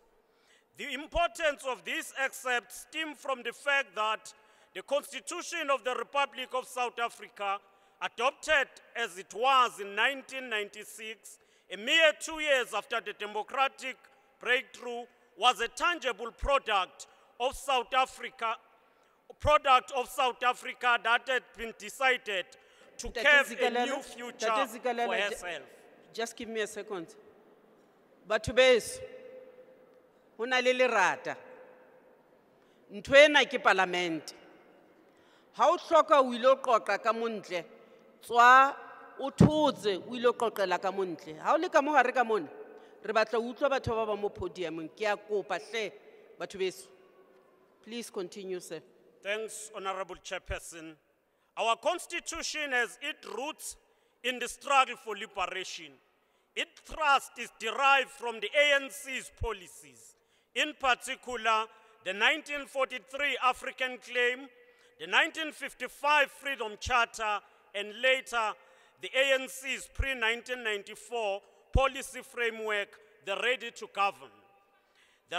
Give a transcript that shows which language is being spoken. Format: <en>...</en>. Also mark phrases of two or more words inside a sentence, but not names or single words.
<en>The importance of this excerpt stems from the fact that the Constitution of the Republic of South Africa, adopted as it was in 1996, a mere 2 years after the democratic breakthrough, was a tangible product of South Africa that had been decided to carve a new future for herself. Just give me a second.</en> <st>Batho beso, ho na le lerata. Ntho ena ke parliament. Ha o hloka o ilo qoqa ka montle, tswa o thotse o ilo qoqela ka montle. Ha o le ka mo hare ka mona, re batla utlwa batho ba ba mo podiumong. Ke a kopa hle, batho beso.</st> <en>Please continue, sir. Thanks, Honorable Chairperson. Our Constitution has its roots in the struggle for liberation. Its thrust is derived from the ANC's policies, in particular, the 1943 African Claim, the 1955 Freedom Charter, and later, the ANC's pre-1994 policy framework, the Ready to Govern.</en>